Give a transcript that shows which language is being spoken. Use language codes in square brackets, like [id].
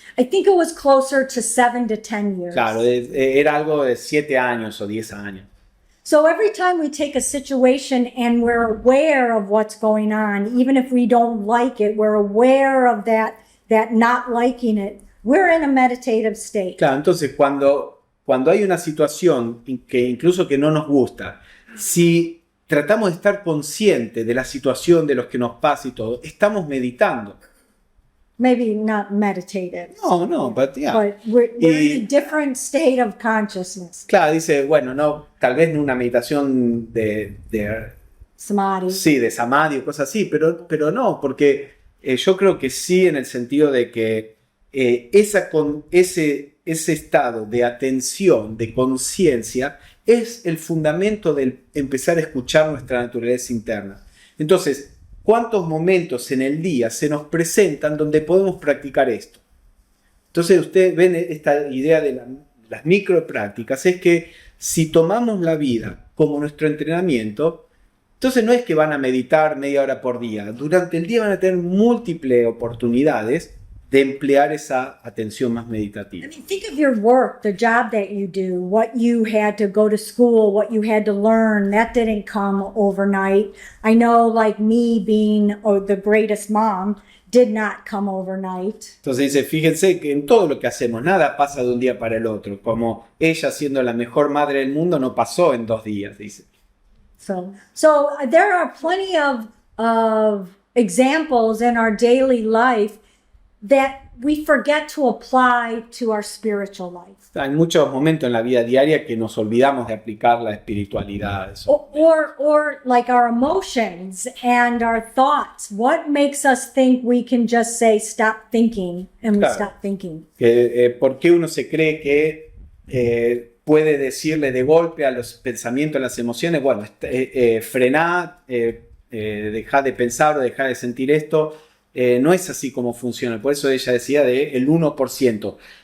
[en] I think it was closer to 7 to 10 years. [es] claro, era algo de 7 años o 10 años. [en] So every time we take a situation and we're aware of what's going on, even if we don't like it, we're aware of that not liking it, we're in a meditative state. [es] Claro, entonces cuando hay una situación que incluso que no nos gusta, si tratamos de estar conscientes de la situación, de lo que nos pasa y todo, estamos meditando. [en] Maybe not meditative. No, but yeah. But we're in a different state of consciousness. [es] Claro, dice, bueno, no, tal vez no una meditación de [en] Samadhi. [es] sí, de samadhi o cosas así, pero no, porque yo creo que sí, en el sentido de que ese estado de atención, de conciencia, es el fundamento del empezar a escuchar nuestra naturaleza interna. Entonces, ¿cuántos momentos en el día se nos presentan donde podemos practicar esto? Entonces, ustedes ven esta idea de las microprácticas, es que si tomamos la vida como nuestro entrenamiento, entonces no es que van a meditar media hora por día. Durante el día van a tener múltiples oportunidades de emplear esa atención más [en] I [es] meditativa. [en] mean, think of your work, the job that you do, what you had to go to school, what you had to learn. That didn't come overnight. I know, like me being the greatest mom, did not come overnight. [es] Entonces dice, fíjense que en todo lo que hacemos, nada pasa de un día para el otro. Como ella siendo la mejor madre del mundo no pasó en 2 días, dice. [en] So there are plenty of examples in our daily life that we forget to apply to our spiritual life. [es] Hay muchos momentos en la vida diaria que nos olvidamos de aplicar la espiritualidad a eso. [en] Or like our emotions and our thoughts. What makes us think we can just say stop thinking and we [es] Claro. [en] stop thinking? [es] ¿Por qué uno se cree que puede decirle de golpe a los pensamientos, a las emociones, bueno, frená, dejá de pensar o dejá de sentir esto? No es así como funciona. Por eso ella decía el 1%.